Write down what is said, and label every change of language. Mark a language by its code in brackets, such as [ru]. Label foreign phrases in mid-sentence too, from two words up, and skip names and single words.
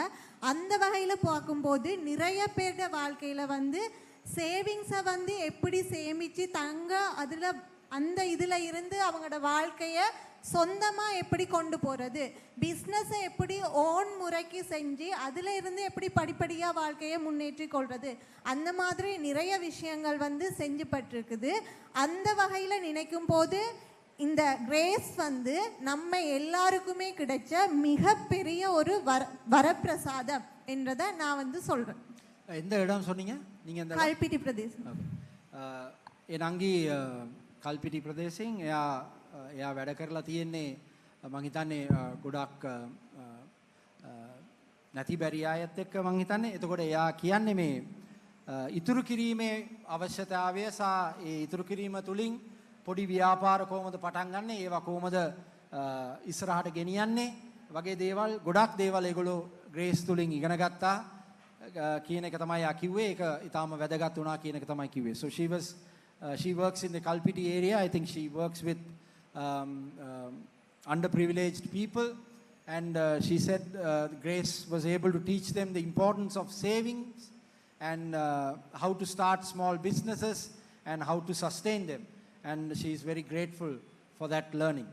[ta] அந்த வகையில் பார்க்கும்போது நிறைய பேரோட வாழ்க்கையில் சேவிங்ஸை எப்படி சேமித்து தங்க அதில் அந்த இதில் இருந்து அவங்களோட வாழ்க்கையை சொந்தமாக எப்படி கொண்டு போகிறது, பிஸ்னஸை எப்படி ஓன் முறைக்கு செஞ்சு அதில் இருந்து எப்படி படிப்படியாக வாழ்க்கையை முன்னேற்றி கொள்வது, அந்த மாதிரி நிறைய விஷயங்கள் செஞ்சுப்பட்டிருக்குது. அந்த வகையில் நினைக்கும் போது இந்த கிரேஸ் நம்ம எல்லாருக்குமே கிடைச்ச மிகப்பெரிய ஒரு வரப்பிரசாதம் என்றதை நான் சொல்கிறேன். எந்த இடம் சொன்னீங்க நீங்கள்? கல்பிட்டி பிரதேசம். [si] එන අංගී කල්පිටි ප්‍රදේශයෙන් එයා වැඩ කරලා තියෙන්නේ මං හිතන්නේ ගොඩක් නැති බැරි අයත් එක්ක මං හිතන්නේ. එතකොට එයා කියන්නේ මේ ඉතුරු කිරීමේ අවශ්‍යතාවය සහ ඒ ඉතුරු කිරීම තුලින් පොඩි ව්‍යාපාර කොහොමද පටන් ගන්න, ඒවා කොහොමද ඉස්සරහට ගෙනියන්නේ වගේ දේවල් ගොඩක් දේවල් ඒගොල්ලෝ ග්‍රේස් තුලින් ඉගෙන ගත්තා කියන එක තමයි යා කිව්වේ. ඒක ඊටාම වැදගත් වුණා කියන එක තමයි කිව්වේ. [en] So she works in the Kalpiti area. I think she works with underprivileged people, and she said Grace was able to teach them the importance of savings and how to start small businesses and how to sustain them, and she is very grateful for that learning.